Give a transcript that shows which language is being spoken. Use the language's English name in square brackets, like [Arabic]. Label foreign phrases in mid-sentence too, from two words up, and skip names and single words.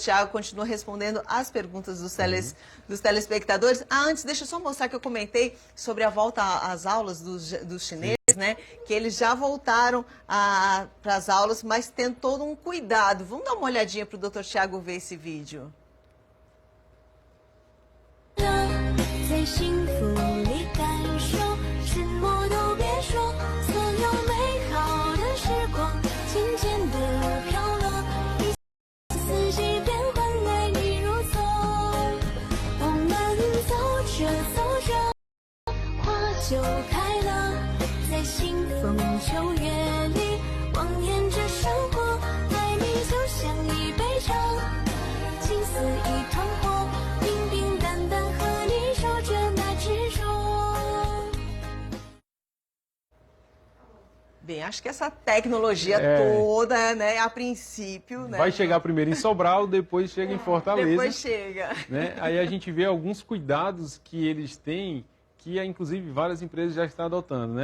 [Portuguese] Tiago continua respondendo as perguntas dos telespectadores. Antes, deixa eu só mostrar que eu comentei sobre a volta às aulas dos chineses, né? Que eles já voltaram para as aulas, mas tendo todo um cuidado. Vamos dar uma olhadinha para o Dr. Tiago ver esse vídeo. [Chinese] 在幸福里感受，什么都别说，所有美好的时光渐渐地飘落，一四季变换，爱你如风。我们走着走着，花就开了，在清风秋月里望眼着生活，爱你就像一杯茶，情似一团火，平平淡淡和你守着那执着。 [Portuguese] Bem, acho que essa tecnologia toda, né, a princípio, né? Vai chegar primeiro em Sobral, depois chega em Fortaleza. Depois chega. Né? Aí a gente vê alguns cuidados que eles têm, que inclusive várias empresas já estão adotando, né?